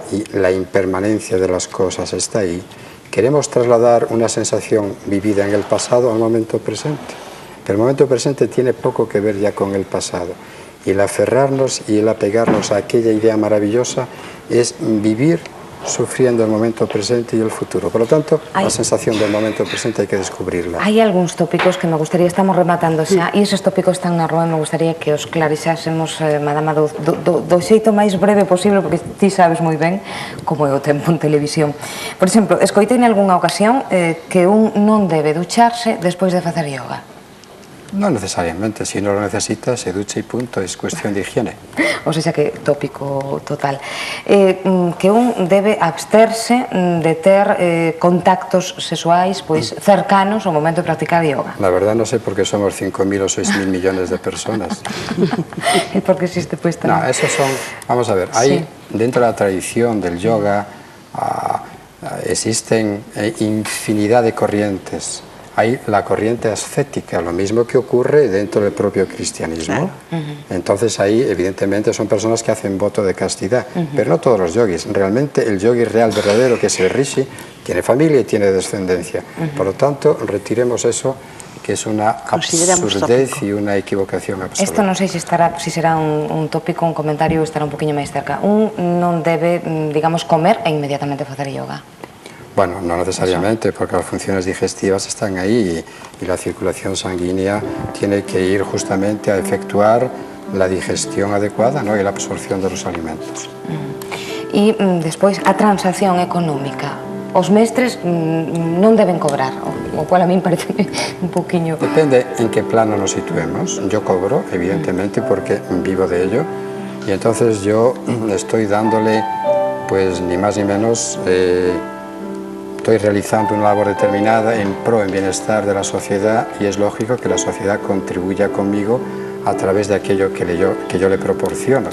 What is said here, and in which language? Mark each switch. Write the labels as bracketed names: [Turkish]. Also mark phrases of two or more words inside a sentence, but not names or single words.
[Spanish] Y la impermanencia de las cosas está ahí, queremos trasladar una sensación vivida en el pasado al momento presente. Pero el momento presente tiene poco que ver ya con el pasado. Y el aferrarnos y el apegarnos a aquella idea maravillosa es vivir sufriendo el momento presente y el futuro. Por lo tanto, la sensación del momento presente hay que descubrirla. [Galician] Hai algúns tópicos que me gustaría, estamos rematando xa, e esos tópicos están na rúa e me gustaría que os clarixásemos, madama, do xeito máis breve posible, porque ti sabes moi ben como é o tempo en televisión. Por exemplo, escoitei en algunha ocasión que un non debe ducharse despois de facer yoga. [Spanish] No necesariamente, si no lo necesita, se ducha y punto, es cuestión de higiene. O sea que tópico total. [Galician] Que un debe absterse de ter contactos sexuais pois cercanos ao momento de practicar yoga. [Spanish] La verdad no sé por qué somos 5.000 o 6.000 millones de personas. [Galician] E por que existe pois tamén? [Spanish] No, esos son, vamos a ver, hay dentro de la tradición del yoga existen infinidad de corrientes. Hay la corriente ascética, lo mismo que ocurre dentro del propio cristianismo. Entonces ahí evidentemente son personas que hacen voto de castidad, pero no todos los yogis. Realmente el yogi real verdadero, que es el rishi, tiene familia y tiene descendencia. Por lo tanto, retiremos eso, que es una absurdez y una equivocación absoluta. [Galician] Esto non sei se será un tópico, un comentario, estará un poquinho máis cerca. Un non debe, digamos, comer e inmediatamente facer yoga. [Spanish] Bueno, no necesariamente, porque las funciones digestivas están ahí y la circulación sanguínea tiene que ir justamente a efectuar la digestión adecuada, ¿no?, y la absorción de los alimentos. [Galician] E despois, a transacción económica. Os mestres non deben cobrar, [Spanish] o cual a mí me parece [Galician] un poquinho... [Spanish] Depende en qué plano nos situemos. Yo cobro, evidentemente, porque vivo de ello, y entonces yo estoy dándole, pues, ni más ni menos... Estoy realizando una labor determinada en pro, en bienestar de la sociedad, y es lógico que la sociedad contribuya conmigo a través de aquello que yo le proporciono.